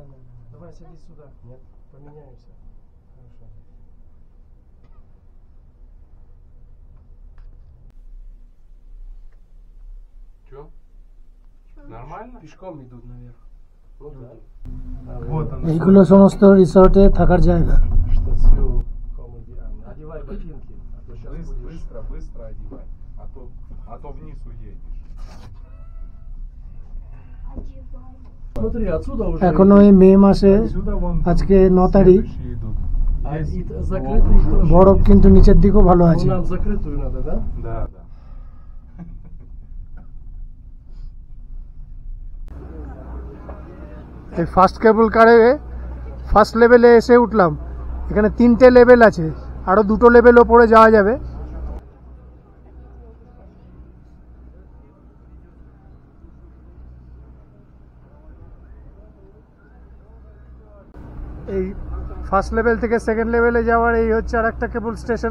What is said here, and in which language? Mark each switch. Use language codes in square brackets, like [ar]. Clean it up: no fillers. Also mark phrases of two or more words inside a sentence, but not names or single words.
[ru] Давай, садись сюда. Нет. Поменяемся. Хорошо. Че? Нормально? Пешком идут наверх. Ну да. Вот она. [bn] এইগুলো সমস্ত রিসর্টে থাকার জায়গা। Штацию комедиан. [ru] Одевай ботинки, а то сейчас будешь... Быстро одевай. А то вниз уедешь. Одевай. Смотри, отсюда уже... [bn] এখনো এই মে মাসে [ru] Отсюда вон [bn] আজকে 9 তারিখ, [ru] следующие идут. А Есть. и закрытый тоже. [bn] বরফ কিন্তু নিচের দিকেও ভালো [ru] Ну, [bn] আছে। [ru] нам закрытую надо, да? Да. [bn] এই [en] first cable car first level [bn] এসে উঠলাম। এখানে 3টে লেভেল আছে, আরও 2টো লেভেল ওপরে যাওয়া যাবে। এই [en] first level [bn] থেকে [en] second level [bn] যাওয়ার এই হচ্ছে আর একটা [en] cable station.